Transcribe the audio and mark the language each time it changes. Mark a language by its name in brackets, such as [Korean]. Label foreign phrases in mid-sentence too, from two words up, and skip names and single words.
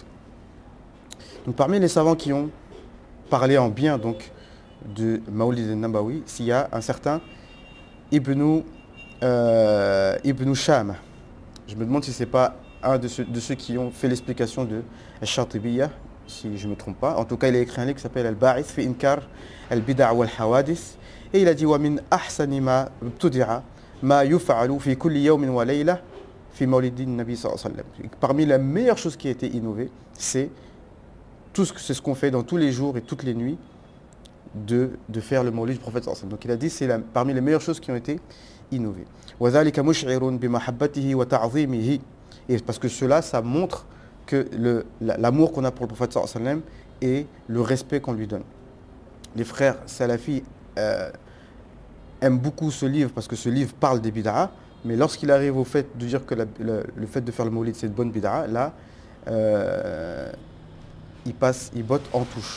[French] Donc parmi les savants qui ont parlé en bien donc de [Arabic] مولد النبوي, [French] s'il y a un certain Ibn Sham. Je me demande si ce n'est pas un de ceux qui ont fait l'explication de Al-Shatibiyya, si je ne me trompe pas. En tout cas, il a écrit un livre qui s'appelle Al-Ba'ith fi Inkar al-Bid'a wal-Hawadith. Et il a dit [Arabic] ومن أحسن ما ابتدع ما يفعل في كل يوم وليلة في مولد النبي صلى الله عليه وسلم. [French] Parmi les meilleures choses qui a été innovées, c'est ce qu'on fait dans tous les jours et toutes les nuits de faire le Mawlid du prophète [Arabic] صلى الله عليه وسلم. [French] Donc il a dit c'est parmi les meilleures choses qui ont été innovées. [Arabic] وذلك مشعر بمحبته وتعظيمه. [French] Et parce que cela, ça montre que l'amour qu'on a pour le prophète [Arabic] صلى الله عليه وسلم [French] et le respect qu'on lui donne. Les frères salafis aiment beaucoup ce livre parce que ce livre parle des bid'a, mais lorsqu'il arrive au fait de dire que le fait de faire le Mawlid c'est une bonne bid'a, là il botte en touche.